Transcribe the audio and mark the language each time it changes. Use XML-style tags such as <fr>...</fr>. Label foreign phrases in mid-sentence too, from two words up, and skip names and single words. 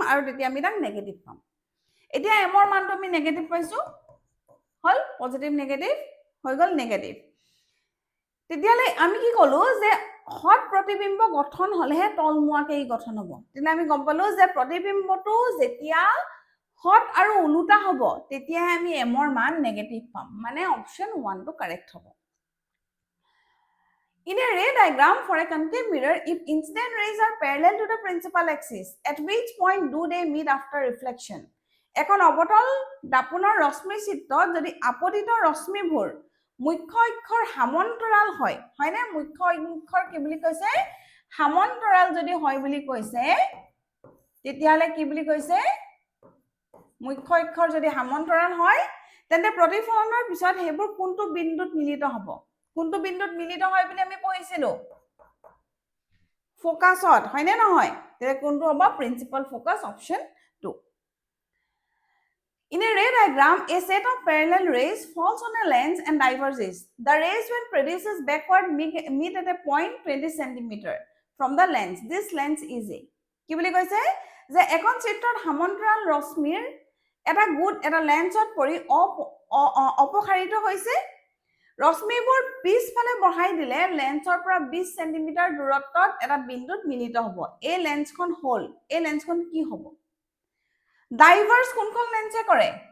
<as>আৰু তেতিয়া আমি তাক নেগেটিভ পাম এতিয়া m ৰ মানটো আমি নেগেটিভ পাইছো হল পজিটিভ নেগেটিভ হৈ গল নেগেটিভ তেতিয়ালে আমি কি কলো যে হট প্ৰতিবিম্ব গঠন হলেহে তলমুৱাকে ই গঠন হ'ব তেনে আমি গম পালো যে প্ৰতিবিম্বটো যেতিয়া হট আৰু উলুটা হ'ব তেতিয়া আমি m ৰ মান নেগেটিভ পাম মানে অপচন 1 টো কাৰেক্ট হ'ব</as> <en>In a ray diagram for a concave mirror, if incident rays are parallel to the principal axis, at which point do they meet after reflection?</en> <as>এখন অবতল দাপনৰ ৰশ্মি চিত্ৰত যদি আপতিত ৰশ্মিবোৰ মুখ্য অক্ষৰ সমান্তৰাল হয় না মুখ্য অক্ষৰ কি বুলি কৈছে সমান্তৰাল যদি হয় বুলি কৈছে তেতিয়ালে কি বুলি কৈছে মুখ্য অক্ষৰ যদি সমান্তৰাল হয় তেন্তে প্ৰতিফলনৰ পিছত হেবোৰ কোনটো বিন্দুত মিলিত হ'ব কোনটো বিন্দুত মিলিত হয় বুলি আমি পঢ়িছিলো ফোকাসত হয় নে নহয় তে কোনটো হ'ব</as> <en>principal focus</en> <as>অপচন 2</as> <en>In a ray diagram a set of parallel rays falls on a lens and diverges the rays when produces backward meet at a point 20 cm from the lens this lens is a</en> <as>কি বুলি কৈছে যে এখন চিত্ৰত সমান্তৰাল ৰশ্মিৰ এটা গুড এটা লেন্সত পৰি অপসাৰিত হৈছে ৰশ্মিবোৰ পিছফালে বহাই দিলে লেন্সৰ পৰা 20 সেন্টিমিটাৰ দূৰত্বত এটা বিন্দুত মিলিত হ'ব এই লেন্সখন হল এই লেন্সখন কি হ'ব ডাইভাৰ্স কোনখন লেন্সে কৰে</as>